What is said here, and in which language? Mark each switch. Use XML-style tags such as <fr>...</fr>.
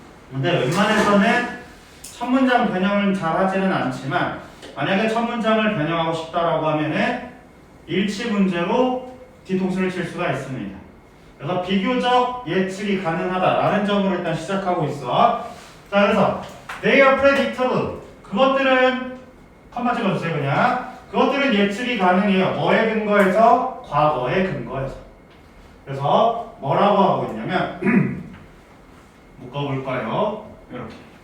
<ko>근데 웬만해서는 첫 문장 변형을 잘 하지는 않지만, 만약에 첫 문장을 변형하고 싶다라고 하면은 일치 문제로 뒤통수를 칠 수가 있습니다. 그래서 비교적 예측이 가능하다라는 점으로 일단 시작하고 있어. 자, 그래서</ko> <en>they are predictable.</en> <ko>그것들은 컴마 찍어주세요 그냥. 그것들은 예측이 가능해요. 뭐에 근거해서? 과거에 근거해서. 그래서 뭐라고 하고 있냐면 묶어볼까요? 이렇게.</ko>